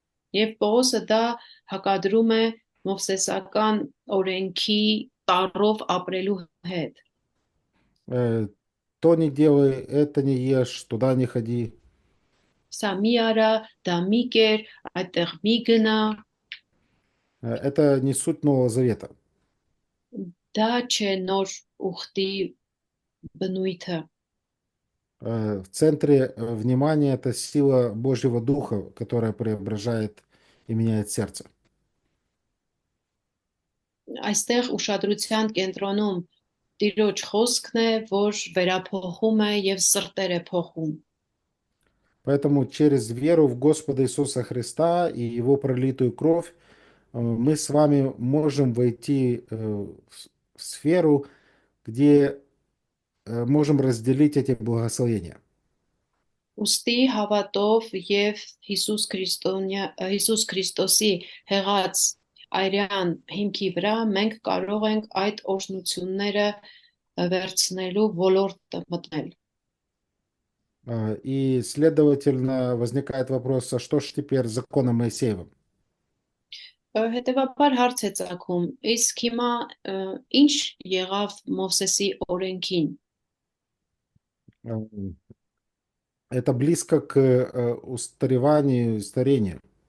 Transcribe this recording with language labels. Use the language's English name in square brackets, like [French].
[Armenian] Եվ Պողոսը դա հակադրում է Մովսեսական օրենքի տառով ապրելու հետ։ [Russian] То не делай, это не ешь, туда не ходи. [Armenian] Սա մի արա, դա մի կեր, այդտեղ մի гна, [Russian] Это не суть Нового Завета. [Armenian] դա չէ նոր ուխտի բնույթը։ [Russian] В центре внимания это сила Божьего Духа, которая преображает и меняет сердце. [Armenian] Այստեղ ուշադրության կենտրոնում Տիրոջ խոսքն է, որ վերափոխում է եւ սրտեր է փոխում։ [Russian] Поэтому через веру в Господа Иисуса Христа и Его пролитую кровь мы с вами можем войти в сферу, где можем разделить эти благословения. [Armenian] Ոստի հավատով եւ Հիսուս Քրիստոսի հեղած այրյան հիմքի վրա մենք կարող ենք այդ օրհնությունները վերցնելու ոլորտը մտնել։ [Russian] И, следовательно, возникает вопрос, а что ж теперь с законом Моисеевым? [Armenian] Հետևաբար հարց է ծագում, իսկ հիմա ինչ եղավ Մովսեսի օրենքին։ [Russian] Это близко к устареванию и старению.